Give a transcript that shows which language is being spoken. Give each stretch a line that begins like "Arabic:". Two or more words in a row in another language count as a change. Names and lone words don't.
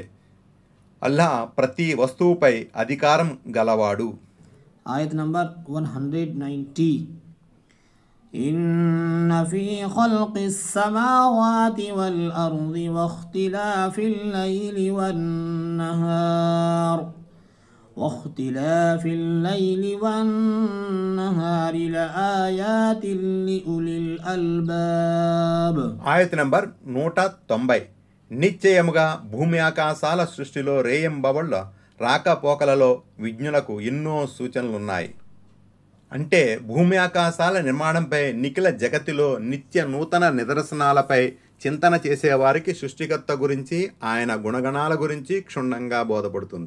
Telugu: అల్లా ప్రతి వస్తువుపై అధికారం గలవాడు.
Arabic: ఆయత్ నంబర్ 190. إن في خلق السماوات والأرض واختلاف الليل واختلاف الليل والنهار لآيات لأولي الألباب.
Telugu: ఆయత నంబర్ 190. నిశ్చయముగా భూమి ఆకాశాల సృష్టిలో రేయింబవళ్ళ రాకపోకలలో విజ్ఞులకు ఎన్నో సూచనలున్నాయి. అంటే భూమి ఆకాశాల నిర్మాణంపై నిఖిల జగతిలో నిత్య నూతన నిదర్శనాలపై చింతన చేసేవారికి సృష్టికర్త గురించి ఆయన గుణగణాల గురించి క్షుణ్ణంగా బోధపడుతుంది.